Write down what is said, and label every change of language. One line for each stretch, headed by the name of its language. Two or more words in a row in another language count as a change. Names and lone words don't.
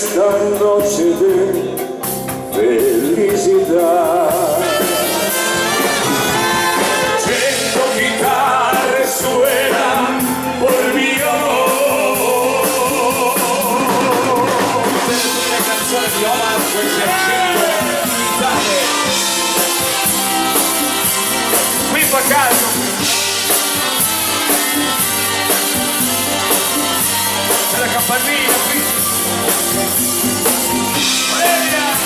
Spanish: noche de felicidad. 100 chitarre suenan por mi amor.
Italian: La canzone di Omar, queste 100 chitarre. Qui fa caldo. C'è la campanina qui. Valeria!